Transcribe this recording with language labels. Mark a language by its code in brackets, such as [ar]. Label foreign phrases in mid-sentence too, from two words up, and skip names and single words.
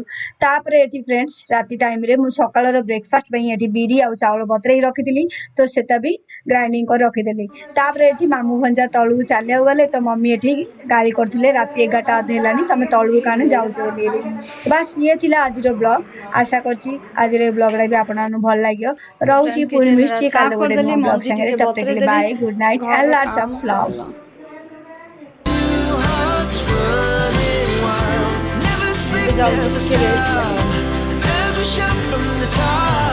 [or] ତାପରେ ଏଠି ଫ୍ରେଣ୍ଡସ୍ ରାତି ଟାଇମ୍ରେ ମୁଁ ସକାଳର ବ୍ରେକଫାଷ୍ଟ ପାଇଁ ଏଠି ବିରି ଆଉ ଚାଉଳ ବତୁରେଇ ରଖିଥିଲି, ତ ସେଟା ବି ଗ୍ରାଇଣ୍ଡିଙ୍ଗ କରି ରଖିଦେଲି। ତାପରେ ଏଠି ମାମୁଁ ଭଣଜା ତଳକୁ ଚାଲିବାକୁ ଗଲେ, ତ ମମି ଏଠି ଗାଳି କରୁଥିଲେ ରାତି 11ଟା ଅଧେ ହେଲାଣି, ତମେ ତଳକୁ କାଣ ଯାଉଛ ବୋଲି। ବାସ୍ ଇଏ ଥିଲା ଆଜିର ବ୍ଲଗ୍। ଆଶା କରୁଛି ଆଜିର ଏ ବ୍ଲଗ୍ଟା ବି ଆପଣମାନଙ୍କୁ ଭଲ ଲାଗିବ। ରହୁଛି, ପୁଣି ମିଶୁଛି କାଲି ଗୋଟେ ନୂଆ ବ୍ଲଗ୍ ସାଙ୍ଗରେ। [hi] ତब तक के लिए बाय, [en] good night and lots of love. Two hearts running wild, never sleep, never stop. As we shout from the top.